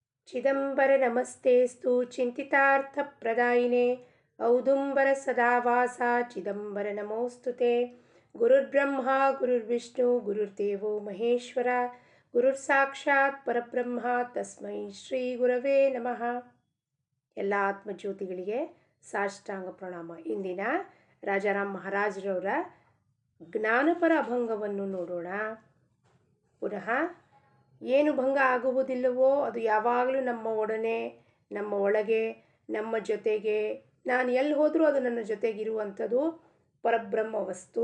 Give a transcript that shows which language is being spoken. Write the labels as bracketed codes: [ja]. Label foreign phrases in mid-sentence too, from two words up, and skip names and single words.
[sa] ಚಿದಂಬರ ನಮಸ್ತೆಸ್ತು ಚಿಂತಿತಾರ್ಥಪ್ರದಾಯಿನೇ ಔದುಂಬರ ಸದಾವಾಸ ಚಿದಂಬರ ನಮೋಸ್ತುತೆ. ಗುರುರ್ಬ್ರಹ್ಮ ಗುರುರ್ವಿಷ್ಣು ಗುರುರ್ದೇವೋ ಮಹೇಶ್ವರ ಗುರುರ್ ಸಾಕ್ಷಾತ್ ಪರಬ್ರಹ್ಮ ತಸ್ಮೈ ಶ್ರೀ ಗುರವೇ ನಮಃ. [kn] ಎಲ್ಲ ಆತ್ಮಜ್ಯೋತಿಗಳಿಗೆ ಸಾಷ್ಟಾಂಗ ಪ್ರಣಾಮ. ಇಂದಿನ ರಾಜಾರಾಮ್ ಮಹಾರಾಜರವರ ಜ್ಞಾನಪರ ಅಭಂಗವನ್ನು ನೋಡೋಣ. ಪುನಃ ಏನು ಭಂಗ ಆಗುವುದಿಲ್ಲವೋ ಅದು ಯಾವಾಗಲೂ ನಮ್ಮ ಒಡನೆ, ನಮ್ಮ ಒಳಗೆ, ನಮ್ಮ ಜೊತೆಗೆ, ನಾನು ಎಲ್ಲಿ ಹೋದರೂ ಅದು ನನ್ನ ಜೊತೆಗಿರುವಂಥದ್ದು ಪರಬ್ರಹ್ಮ ವಸ್ತು.